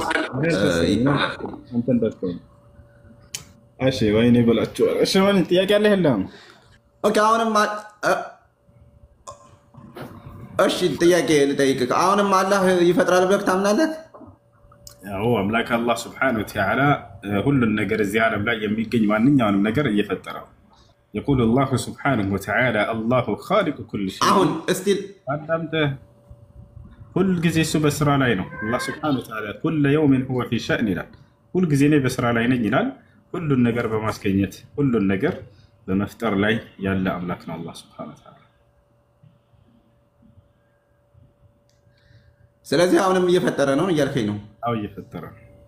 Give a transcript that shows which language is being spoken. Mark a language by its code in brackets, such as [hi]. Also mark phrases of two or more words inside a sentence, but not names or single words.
[am] አንተ እንደተከው እሺ ወይኔ በላችሁ። እሺ ማን ጥያቄ አለ የለም? ኦኬ አሁንም እሺ ጥያቄ ልጠይቅህ። አሁንም አላህ ይፈጥራል ብለህ ታምናለህ? ያው አምላክ አላህ [ar] سبحانه وتعالى [am] ሁሉን ነገር እዚህ ዓለም ላይ የሚገኝ ማንኛውንም ነገር እየፈጠረው [ar] يقول الله سبحانه وتعالى الله خالق كل شيء። [am] አሁን እስቲ አዳምጠ ሁሉ ጊዜ እሱ በስራ ላይ ነው። አላህ [ar] سبحانه وتعالى كل يوم هو في شأن [am] ይላል። ሁሉ ጊዜ እኔ በስራ ላይ ነኝ ይላል። ሁሉን ነገር በማስገኘት ሁሉን ነገር በመፍጠር ላይ ያለ አምላክ ነው አላህ [ar] سبحانه وتعالى። [am] ስለዚህ አሁንም እየፈጠረ ነው እያልከኝ ነው? አዎ እየፈጠረ ነው።